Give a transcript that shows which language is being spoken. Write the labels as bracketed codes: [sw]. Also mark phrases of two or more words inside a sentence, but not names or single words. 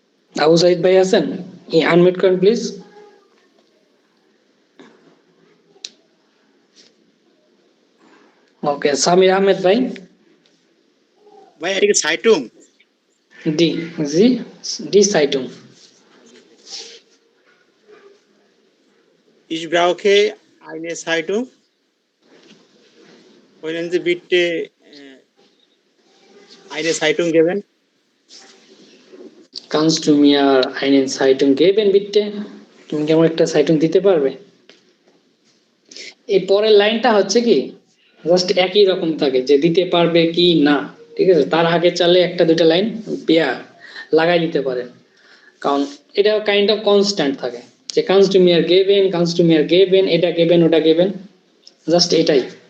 [bn] আবু সাইদ ভাই আছেন? আনমিউট করেন প্লিজ। ওকে, সামির আহমেদ ভাই। ভাই এটা কি সাইটুং? ডি, জি, ডি সাইটুং। [de] Ich brauche eine Zeitung. Können Sie bitte eine Zeitung geben? Kannst du mir eine Zeitung geben bitte? [bn] তুমি কি আমার একটা সাইটুং দিতে পারবে? এই পরের লাইনটা হচ্ছে কি জাস্ট একই রকম থাকে যে দিতে পারবে কি না, ঠিক আছে? তার আগে চাইলে একটা দুইটা লাইন পেয়া লাগাই দিতে পারেন, কারণ এটা [en] kind of constant [bn] থাকে যে [de] Kannst du mir geben, Kannst du mir geben, [bn] এটা গেবেন ওটা গেবেন, জাস্ট এটাই।